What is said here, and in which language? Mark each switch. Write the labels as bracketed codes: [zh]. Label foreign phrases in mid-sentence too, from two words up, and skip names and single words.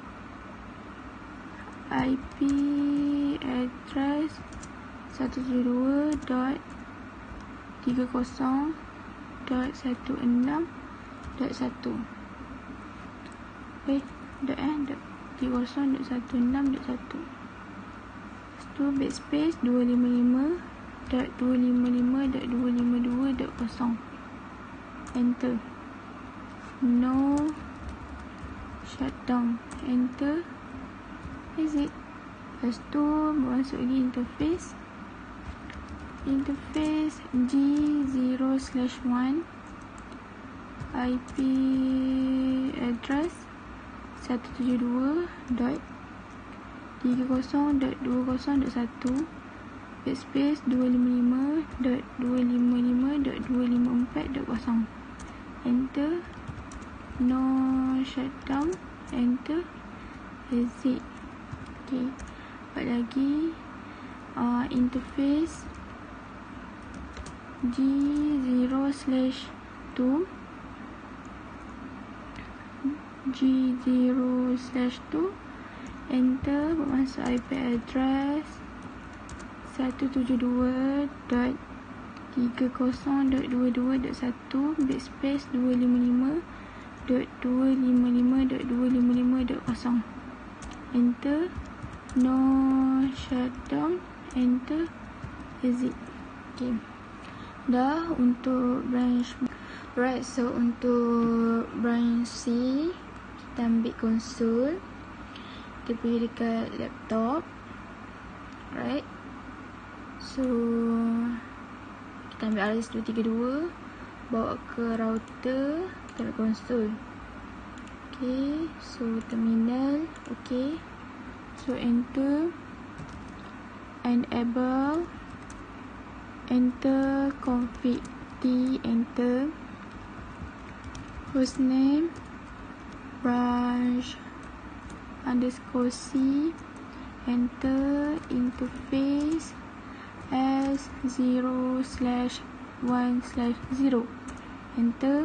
[en] IP address 172.30.16.1 .30.16.1. [ms] Lepas tu [en] backspace 255.255.252.0, enter. No shutdown, enter, exit. [ms] Lepas tu masuk lagi [en] interface G0/1 IP address [ms] 172.30.20.1 [en] backspace 255.255.254.0, enter. No shutdown, enter, exit. [ms] Okay, buat lagi [en] interface G0/2 enter. [ms] Masuk [en] IP address [ms] 172.30.22.1 [en] backspace 255.255.255.0, enter. No shutdown, enter, exit. [ms] Okay, dah untuk branch. [en] Right, so [ms] untuk branch C kita ambil konsol, kita pergi dekat laptop. [en] Right, so [ms] kita ambil RS232, bawa ke router, kita ambil konsol. [en] Okay, so terminal, okay, so enter, enable, enter, config T, enter, hostname branch _C, enter, interface S0/1/0, enter.